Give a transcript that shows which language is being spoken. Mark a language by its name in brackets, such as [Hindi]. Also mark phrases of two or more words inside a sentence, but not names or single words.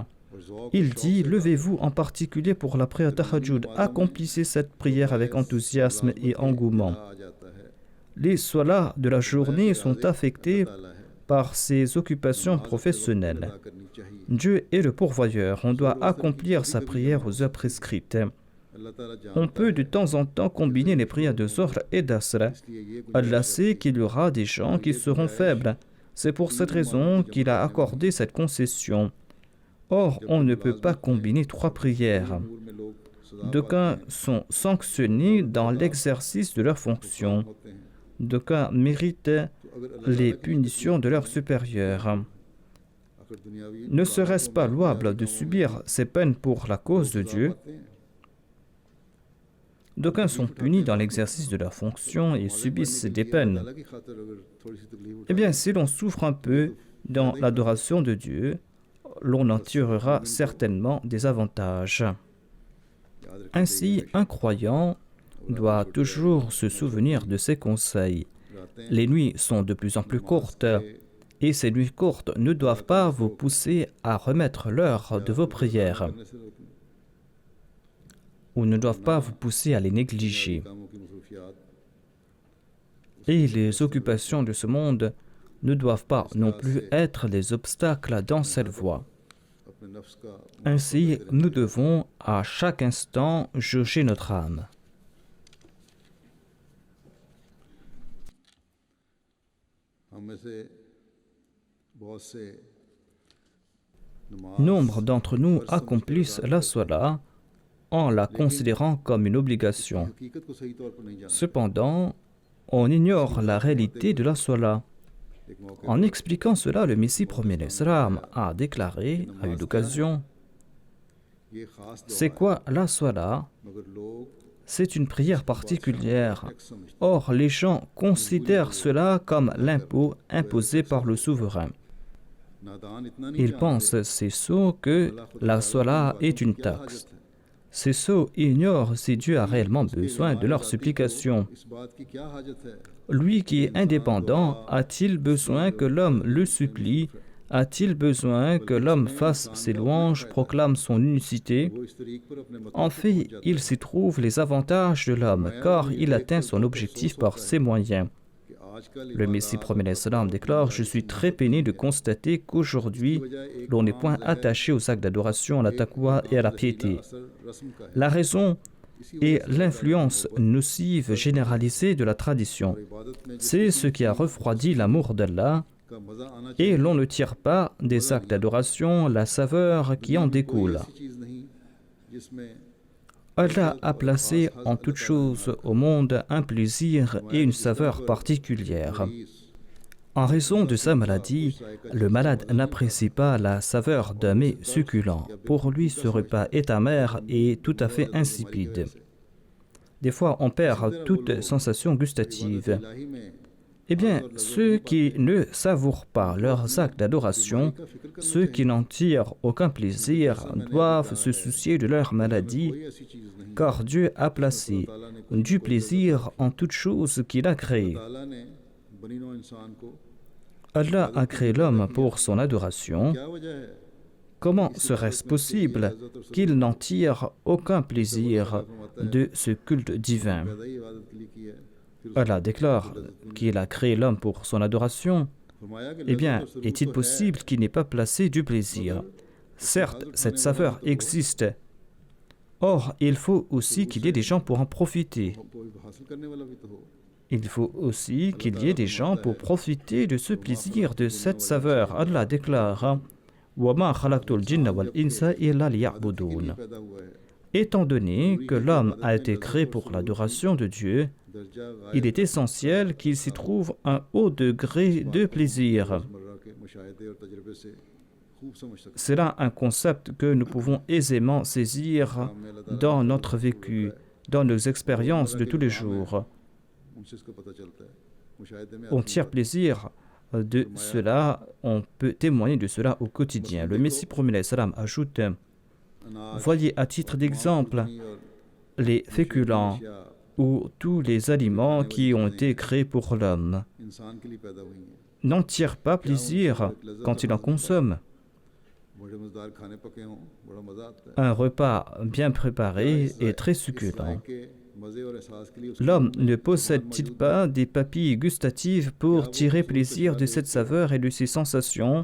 [French] Il dit, levez-vous en particulier pour la prière tahajjud, accomplissez cette prière avec enthousiasme et engouement. Les solas de la journée sont affectés par ses occupations professionnelles. Dieu est le pourvoyeur, on doit accomplir sa prière aux heures prescrites. [Urdu] اللہ تعالیٰ [French] On [Urdu] जानता [French] peut de [Urdu] है, [French] temps en temps combiner les prières de Zohr et d'Asr. [Urdu] اس لیے یہ Allah गुंजाइश [French] sait qu'il y aura des gens qui seront faibles. C'est pour cette raison qu'il a accordé cette concession. Or, on ne peut pas combiner 3 prières. [Urdu] نور میں لوگ سزا [French] D'aucuns sont sanctionnés dans l'exercice de leurs fonctions. [Urdu] ہوتے ہیں, [French] D'aucuns méritent [Urdu] تو اگر اللہ [French] les punitions de leurs supérieurs. [Urdu] اگر دنیاوی [French] Ne serait-ce pas louable de subir ces peines pour la cause de Dieu? [Urdu] پاتے ہیں, [French] D'aucuns sont punis dans l'exercice de leurs fonctions et subissent des peines. [Urdu] اللہ کی خاطر اگر تھوڑی سی تکلیف [French] Eh bien, si l'on souffre un peu dans l'adoration de Dieu, l'on en tirera certainement des avantages. [Urdu] یاد رکھیں, [French] Ainsi, un croyant doit toujours se souvenir de ses conseils. [Urdu] रातें [French] Les nuits sont de plus en plus courtes, et ces nuits courtes ne doivent pas vous pousser à remettre l'heure de vos prières, [Urdu] کرنے سے روکنے, [French] ou ne doivent pas vous pousser à les négliger. [Urdu] کاموں کی مصروفیات [French] Et les occupations de ce monde ne doivent pas non plus être des obstacles dans cette voie. [Urdu] اپنے نفس کا [French] Ainsi, nous devons à chaque instant jauger notre âme. [Urdu] ہم میں سے بہت سے نماز [French] Nombre d'entre nous accomplissent la Salah en la considérant comme une obligation. [Urdu] حقیقت کو صحیح طور پر نہیں جانتے. [French] Cependant, on ignore la réalité de la Salah. [Urdu] ایک موقعے [French] En expliquant cela, le Messie premier l'Islam a déclaré à une occasion: [Urdu] یہ خاص دعا [French] c'est quoi la Salah? [Urdu] مگر لوگ [French] C'est une prière particulière. [Urdu] ٹیکس سمجھتے [French] Or, les gens considèrent cela comme l'impôt imposé par le souverain. [Urdu] نادان اتنا نہیں [French] Ils [Urdu] जानते [French] pensent, ces sots, que la Salah est une [Urdu] क्या [French] taxe. [Urdu] حاجت ہے. [French] Ces sots ignorent si Dieu a réellement besoin de leur supplication. [Urdu] اس بات کی کیا حاجت ہے. [French] Lui qui est indépendant, a-t-il besoin que l'homme le supplie? A-t-il besoin que l'homme fasse ses louanges, proclame son unicité? [Urdu] وہ اس طریق پر اپنے مقصد [French] En [Urdu] को [French] fait, [Urdu] پہنچ جاتا [French] il s'y trouve les avantages de l'homme, car il atteint son objectif par ses moyens. [Urdu] ہے کہ آج کل [French] Le Messie premier l'Islam déclare: je suis très peiné de constater qu'aujourd'hui, l'on n'est point attaché aux actes d'adoration, à la taqwa et à la piété. [Urdu] اثر رسم کا ہے. [French] La raison est l'influence nocive généralisée de la tradition. [Urdu] عبادت میں [French] C'est ce qui a refroidi l'amour d'Allah, [Urdu] جس کا مزہ آنا [French] et l'on ne tire pas des actes d'adoration la saveur qui en découle. [Urdu] ایسی چیز نہیں جس میں [French] Allah a placé en toute chose au monde un plaisir et une saveur particulière. En raison de sa maladie, le malade n'apprécie pas la saveur d'un mets succulent. Pour lui, ce repas est amer et tout à fait insipide. Des fois, on perd toute sensation gustative. [Urdu] الٰہی میں [French] Eh bien, ceux qui ne savourent pas leurs actes d'adoration, ceux qui n'en tirent aucun plaisir, doivent se soucier de leur maladie, [Urdu] کوئی ایسی چیز نہیں [French] car Dieu a placé du plaisir en toute chose qu'il a créée. [Urdu] تعالیٰ نے بنی نوع انسان کو [French] Allah a créé l'homme pour son adoration. [Urdu] کیا وجہ ہے [French] Comment serait-ce possible qu'il n'en tire aucun plaisir de ce culte divin? [Urdu] پیدا ہی عبادت کے لیے کی ہے. फिर [French] Allah déclare qu'il a créé l'homme pour son adoration. [Urdu] فرمایا کہ [French] Eh bien, [Urdu] لذت اور سرور [French] est-il [Urdu] تو ہے, [French] possible qu'il n'ait pas placé du plaisir? Certes, cette saveur existe. Or, il faut aussi qu'il y ait des gens pour en profiter. [Urdu] کوئی حاصل کرنے والا بھی تو ہو. [French] Il faut aussi qu'il y ait des gens pour profiter de ce plaisir, de cette saveur. Allah déclare: [Arabic] وَمَا خَلَقْتُ الْجِنَّ وَالْإِنسَ إِلَّا لِيَعْبُدُونَ. [Urdu] پیدا ہوا ہے [French] Étant donné que l'homme a été créé pour l'adoration de Dieu, [Urdu] दर्जा [French] il est essentiel qu'il s'y trouve un haut degré de plaisir. [Urdu] روزمرہ کے مشاہدے اور تجربے سے خوب سمجھ سکتے [French] C'est là un concept que nous pouvons aisément saisir dans notre vécu, dans nos expériences de tous les jours. [Urdu] ہیں ان سے اس کا پتا چلتا ہے مشاہدے میں [French] On tire plaisir de cela, on peut témoigner de cela au quotidien. Le Messie premier salam ajoute: [Urdu] अनाज [French] voyez à titre d'exemple [Urdu] और [French] les féculents [Urdu] अशिया [French] ou tous les aliments qui ont été créés pour l'homme. [Urdu] انسان کے لیے پیدا ہوئی ہیں [French] N'en tire pas plaisir quand il en consomme. [Urdu] بڑے مزیدار کھانے پکے ہوں بڑا مزہ آتا ہے [French] Un repas bien préparé est très [Urdu] इस [French] succulent. [Urdu] کے مزے اور احساس کے لیے اس کو [French] L'homme ne possède-t-il pas des papilles gustatives pour tirer plaisir de cette saveur et de ces sensations?